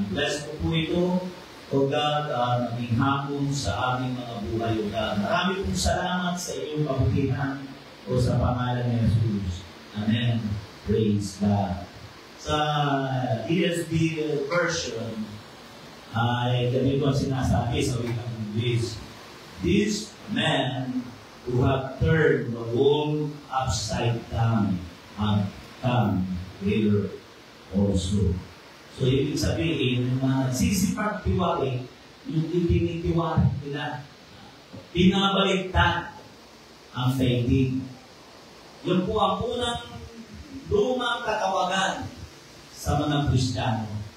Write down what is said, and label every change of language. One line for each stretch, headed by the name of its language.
Filipino: I-bless ko po ito, O God, naging hapon sa aming mga buhay, O God. Marami pong salamat sa iyong kabutihan o sa pangalan ni Jesus. Amen.
English: Praise God.
Filipino: Sa ESV version, ay ganito ang sinasabi sa wikang English.
English: These men who have turned the world upside down have come here also.
Filipino: So, ibig sabihin, yung mga nagsisipagtiwari, yung itinitiwari nila, pinabaligtad ang daigdig. Yun po ang unang lumang katawagan sa mga Kristiyano.